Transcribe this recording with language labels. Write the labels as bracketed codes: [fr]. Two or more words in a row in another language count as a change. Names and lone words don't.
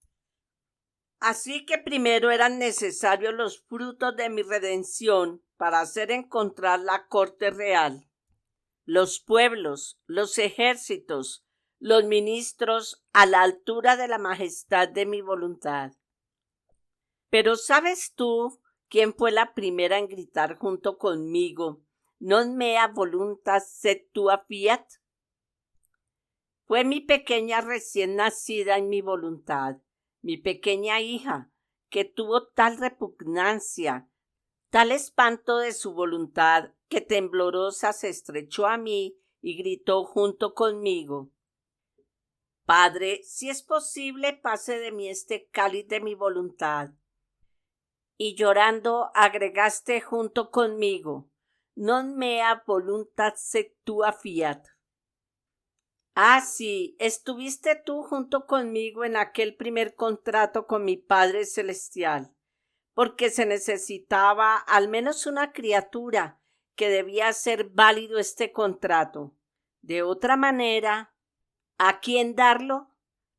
[es] Así que primero eran necesarios los frutos de mi redención para hacer encontrar la corte real, los pueblos, los ejércitos, los ministros a la altura de la majestad de mi voluntad. Pero ¿sabes tú quién fue la primera en gritar junto conmigo: [la] non mea voluntas sed tua fiat? [es] Fue mi pequeña recién nacida en mi voluntad, mi pequeña hija, que tuvo tal repugnancia, tal espanto de su voluntad, que temblorosa se estrechó a mí y gritó junto conmigo: Padre, si es posible, pase de mí este cáliz de mi voluntad. Y llorando agregaste junto conmigo: [la] non mea voluntas sed tua fiat. [es] Ah, sí, estuviste tú junto conmigo en aquel primer contrato con mi Padre Celestial, porque se necesitaba al menos una criatura que debía hacer válido este contrato. De otra manera, ¿a quién darlo?